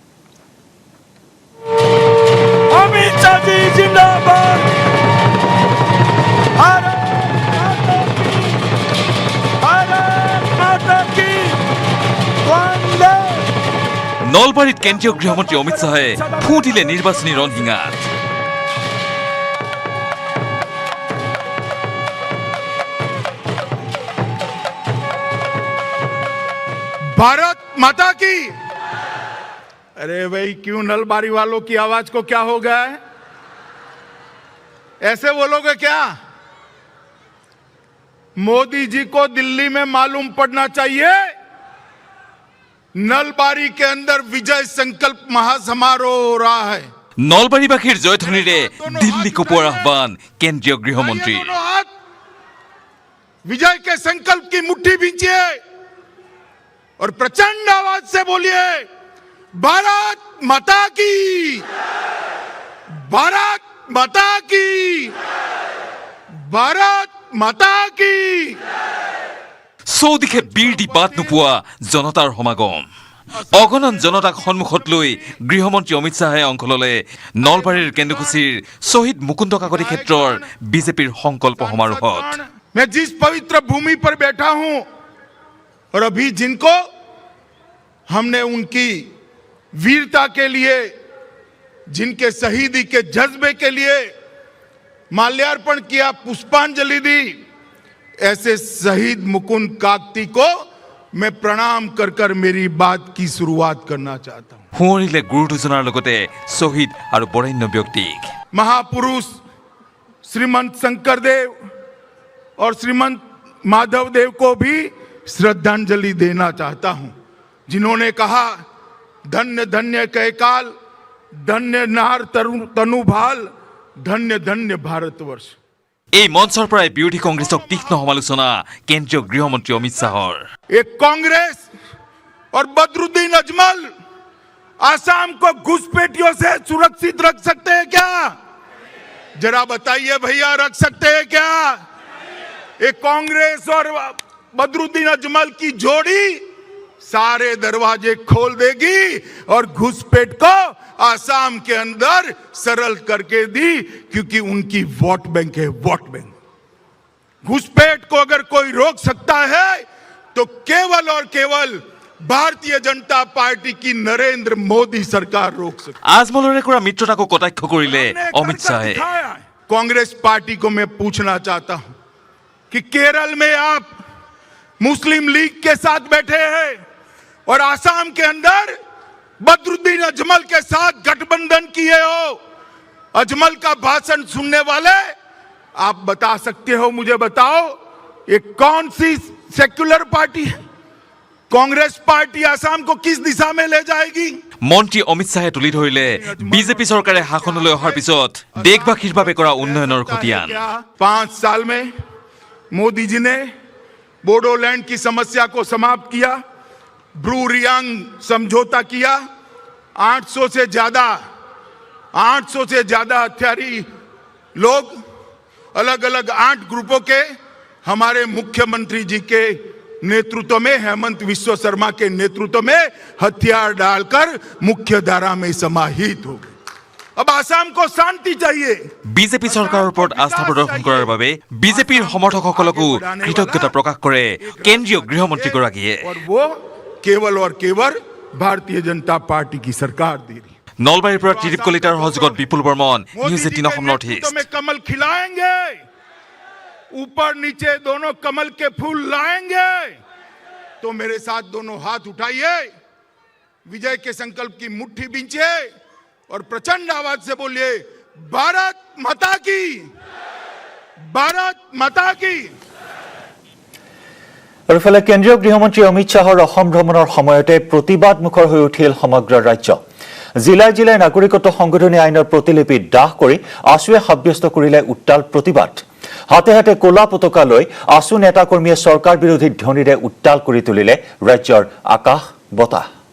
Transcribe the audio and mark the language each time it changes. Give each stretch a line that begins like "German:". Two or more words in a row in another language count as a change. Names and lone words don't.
Assamese: নলবাৰীত কেন্দ্ৰীয় গৃহমন্ত্ৰী অমিত শ্বাহে ফুটিলে নিৰ্বাচনী ৰণশিঙাত।
Hindi: भारत माता की। अरे भाई क्यों नलबारी वालों की आवाज को क्या हो गया है? ऐसे बोलोगे क्या? मोदी जी को दिल्ली में मालूम पड़ना चाहिए नलबारी के अंदर विजय संकल्प महासमारोह हो रहा है।
Assamese: নলবাৰীবাসীৰ জয়ধ্বনিৰে দিল্লী কপোৱাৰ আহ্বান কেন্দ্ৰীয় গৃহমন্ত্ৰী।
Hindi: विजय के संकल्प की मुट्ठी भींचिए और प्रचंड आवाज से बोलिए भारत माता की, भारत माता की, भारत माता की।
Assamese: চৌদিশে বীৰ দি বাট নোপোৱা জনতাৰ সমাগম। অগণন জনতাক সন্মুখত লৈ গৃহমন্ত্ৰী অমিত শ্বাহে অংশ ল'লে নলবাৰীৰ কেন্দ্ৰীয়কুছিৰ শ্বহীদ মুকুন্দ কাকতি ক্ষেত্ৰৰ বিজেপিৰ সংকল্প সমাৰোহত।
Hindi: मैं जिस पवित्र भूमि पर बैठा हूं और अभी जिनको हमने उनकी वीरता के लिए, जिनके शहीदी के जज्बे के लिए माल्यार्पण किया, पुष्पांजलि दी, ऐसे शहीद मुकुंद काकती को मैं प्रणाम कर कर मेरी बात की शुरुआत करना चाहता हूं।
Assamese: हुঁৱৰিলে গুৰু দুজনাৰ লগতে শ্বহীদ আৰু বৰেণ্য ব্যক্তিক।
Hindi: महापुरुष श्रीमंत शंकरदेव और श्रीमंत माधवदेव को भी श्रद्धांजलि देना चाहता हूं, जिन्होंने कहा धन्य धन्य कैकाल, धन्य नार तनुभाल, धन्य धन्य भारतवर्ष।
Assamese: এই মঞ্চৰ পৰাই বিৰোধী কংগ্ৰেছক তীক্ষ্ণ সমালোচনা কেন্দ্ৰীয় গৃহমন্ত্ৰী অমিত শ্বাহৰ।
Hindi: एक कांग्रेस और बदरुद्दीन अजमल आसाम को घुसपैठियों से सुरक्षित रख सकते हैं क्या? जरा बताइए भैया, रख सकते हैं क्या? एक कांग्रेस और बदरुद्दीन अजमल की जोड़ी सारे दरवाजे खोल देगी और घुसपैठ को आसाम के अंदर सरल करके दी, क्योंकि उनकी
English: vote bank
Hindi: है,
English: vote bank.
Hindi: घुसपैठ को अगर कोई रोक सकता है तो केवल और केवल भारतीय जनता पार्टी की नरेंद्र मोदी सरकार रोक सकती है।
Assamese: আজমলৰে কৰা মিত্ৰতাকো কটাক্ষ কৰিলে অমিত শ্বাহে।
Hindi: कांग्रेस पार्टी को मैं पूछना चाहता हूं कि केरल में आप मुस्लिम लीग के साथ बैठे हैं और आसाम के अंदर बदरुद्दीन अजमल के साथ गठबंधन किए हो। अजमल का भाषण सुनने वाले आप बता सकते हो, मुझे बताओ ये कौन सी
English: secular party
Hindi: है? कांग्रेस पार्टी आसाम को किस दिशा में ले जाएगी?
Assamese: মন্ত্ৰী অমিত শ্বাহে তুলি ধৰিলে বিজেপি চৰকাৰে শাসনলৈ অহাৰ পিছত দেশবাসীৰ বাবে কৰা উন্নয়নৰ খতিয়ান।
Hindi: 5 साल में मोदी जी ने बोडोलैंड की समस्या को समाप्त किया, ब्रू रियांग समझौता किया, 800 से ज्यादा हथियारी लोग अलग अलग 8 ग्रुपों के हमारे मुख्यमंत्री जी के नेतृत्व में, हेमंत विश्व शर्मा के नेतृत्व में हथियार डालकर मुख्य धारा में समाहित हो गए। अब आसाम को शांति चाहिए।
Assamese: বিজেপি চৰকাৰৰ ওপৰত আস্থা প্ৰদৰ্শন কৰাৰ বাবে বিজেপিৰ সমৰ্থকসকলকো কৃতজ্ঞতা প্ৰকাশ কৰে কেন্দ্ৰীয় গৃহমন্ত্ৰীগৰাকীয়ে।
Hindi: और वो केवल भारतीय जनता पार्टी की सरकार दे रही।
Assamese: নলবাৰীৰ পৰা ত্ৰিদীপ কলিতাৰ সহযোগত বিপুল বৰ্মন, নিউজ 18 অসম নৰ্থ ইষ্ট।
Hindi: में कमल खिलाएंगे, ऊपर नीचे दोनों कमल के फूल लाएंगे। तो मेरे साथ दोनों हाथ उठाइए, विजय के संकल्प की मुट्ठी बींचिए और प्रचंड आवाज से बोलिए, भारत माता की, भारत माता की।
Assamese: আৰু ইফালে কেন্দ্ৰীয় গৃহমন্ত্ৰী অমিত শ্বাহৰ অসম ভ্ৰমণৰ সময়তে প্ৰতিবাদমুখৰ হৈ উঠিল সমগ্ৰ ৰাজ্য। জিলাই জিলাই নাগৰিকত্ব সংশোধনী আইনৰ প্ৰতিলিপি দাহ কৰি আছুৱে সাব্যস্ত কৰিলে উত্তাল প্ৰতিবাদ। হাতে হাতে ক'লা পতাকা লৈ আছু নেতাকৰ্মীয়ে চৰকাৰ বিৰোধী ধ্বনিৰে উত্তাল কৰি তুলিলে ৰাজ্যৰ আকাশ বতাহ।